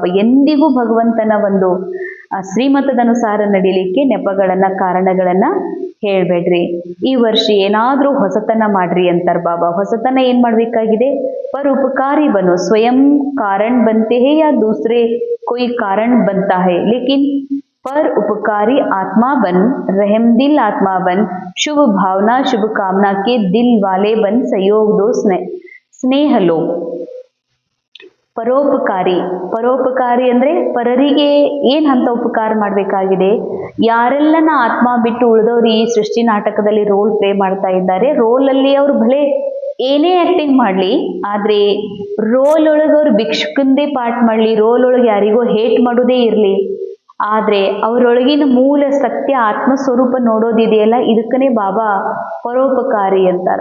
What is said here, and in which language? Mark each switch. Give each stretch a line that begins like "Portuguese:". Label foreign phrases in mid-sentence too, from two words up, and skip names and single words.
Kannada: ಎಂದಿಗೂ ಭಗವಂತನ ಒಂದು ಶ್ರೀಮತದ ಅನುಸಾರ ನಡೀಲಿಕ್ಕೆ ನೆಪಗಳನ್ನ, ಕಾರಣಗಳನ್ನ ಹೇಳ್ಬೇಡ್ರಿ. ಈ ವರ್ಷ ಏನಾದ್ರೂ ಹೊಸತನ ಮಾಡ್ರಿ ಅಂತಾರೆ ಬಾಬಾ. ಹೊಸತನ ಏನ್ ಮಾಡ್ಬೇಕಾಗಿದೆ?
Hindi: परोपकारी बनो। स्वयं कारण बनते हैं या दूसरे कोई कारण बनता है, लेकिन पर उपकारी आत्मा बन, रहमदिल आत्मा बन, शुभ भावना शुभ कामना के दिल वाले बन, सहयोग दो, स्नेह लो.
Kannada: ಪರೋಪಕಾರಿ, ಪರೋಪಕಾರಿ ಅಂದ್ರೆ ಪರರಿಗೆ ಏನ್ ಅಂತ ಉಪಕಾರ ಮಾಡ್ಬೇಕಾಗಿದೆ. ಯಾರೆಲ್ಲನ ಆತ್ಮ ಬಿಟ್ಟು ಉಳಿದವರು ಈ ಸೃಷ್ಟಿ ನಾಟಕದಲ್ಲಿ
English: role play
Kannada: ಮಾಡ್ತಾ ಇದ್ದಾರೆ, ರೋಲ್ ಅಲ್ಲಿ ಅವ್ರು ಭಲೆ ಏನೇ ಆಕ್ಟಿಂಗ್ ಮಾಡ್ಲಿ, ಆದ್ರೆ ರೋಲ್ ಒಳಗೆ ಅವ್ರು ಭಿಕ್ಷುಕಂದೇ ಪಾಠ ಮಾಡ್ಲಿ, ರೋಲ್ ಒಳಗೆ ಯಾರಿಗೋ ಹೇಟ್ ಮಾಡೋದೇ ಇರ್ಲಿ, ಆದ್ರೆ ಅವರೊಳಗಿನ ಮೂಲ ಸತ್ಯ ಆತ್ಮ ಸ್ವರೂಪ ನೋಡೋದಿದೆಯಲ್ಲ, ಇದಕ್ಕನೇ ಬಾಬಾ ಪರೋಪಕಾರಿ ಅಂತಾರ.